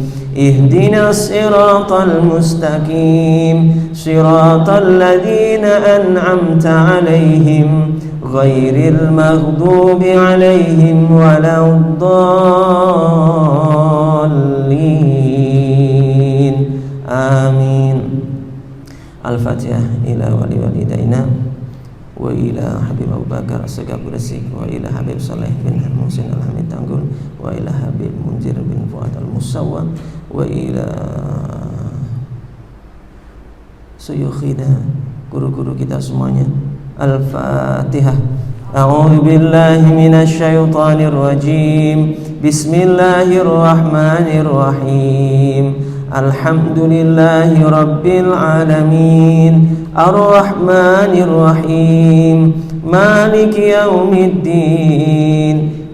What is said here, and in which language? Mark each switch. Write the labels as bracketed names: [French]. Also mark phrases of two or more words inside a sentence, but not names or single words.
[Arabic] اهدنا الصراط المستقيم. صراط الذين أنعمت عليهم غير المغضوب عليهم ولا الضالين. Amin. الفاتحة إلى والدينا وإلى حبيب أبو بكر السقاف ريسيك وإلى حبيب صالح بن محسن الحامد تانغول وإلى حبيب منذر بن فؤاد المساوى وإلى شيوخنا, [Indonesian] guru-guru kita semuanya. [Arabic] Al-Fatihah. أعوذ بالله من الشيطان الرجيم. Bismillahirrahmanirrahim. الحمد لله رب العالمين. الرحمن الرحيم. مالك يوم الدين.